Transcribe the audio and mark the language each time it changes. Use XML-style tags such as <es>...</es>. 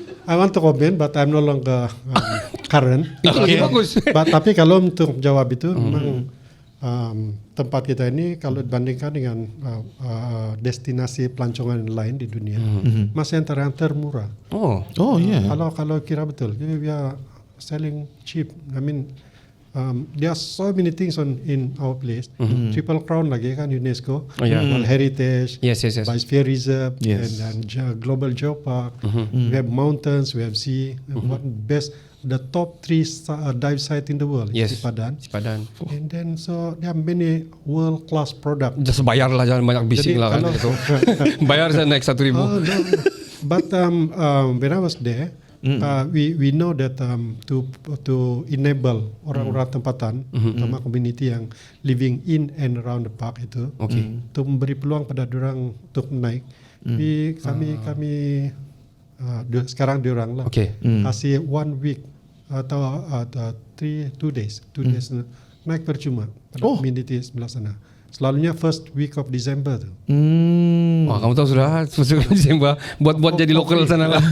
<en>I want to comment, but I'm no longer current.</en> <ms>Itu lagi bagus. Tapi kalau untuk jawab itu, memang tempat kita ini kalau dibandingkan dengan destinasi pelancongan lain di dunia, masih antara yang termurah. Oh yeah. Kalau kira betul,</ms> <en>we are selling cheap. I mean, there are so many things in our place. Triple Crown</en> <ms>lagi kan</ms> <en>UNESCO, World Heritage, Yes. Biosphere Reserve, Yes. and Global Geopark. We have mountains, we have sea. What best? The top 3 dive site in the world Yes. is Sipadan. And then so there are many world class products.</en> <ms>Just bayar lah, jangan banyak bising lah kan. kalau- Datuk. Bayar saya naik 1,000.</ms> <en>Oh, no. But when I was there, we know that to enable</en> <ms>orang-orang tempatan, terutama</ms> <en>community yang living in and around the park itu,</en> <ms>untuk memberi peluang pada diorang untuk naik. Kami sekarang diorang lah kasih</ms> <en>1 week</en> <ms>atau</ms> <en>2 days</en> <ms>naik percuma pada community sebelah sana. Selalunya</ms> <en>first week of December tu.</en> <ms>Wah, kamu tahu sudah Desember buat jadi lokal sana lah.</ms>